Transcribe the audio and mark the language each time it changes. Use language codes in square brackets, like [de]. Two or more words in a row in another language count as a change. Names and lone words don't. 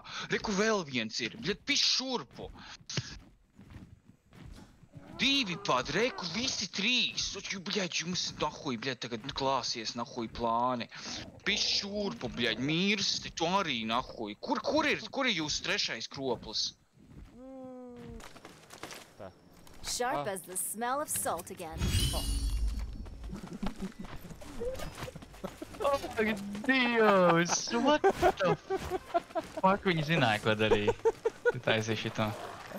[lv] Re, kur vēl viens ir, bļaļ, pis šurpu. Divi pat, re, kur visi trīs. Bļaļ, jums nahuj, bļaļ, tagad klāsies nahuj plāni. Pis šurpu, bļaļ, mirsti, tu arī nahuj. Kur ir jūsu trešais kroplis? [en] Sharp as the smell of salt again. Oh, Dievs, what the fuck? [lv] Viņi zināja, ko darīja. Tu taisīji šito.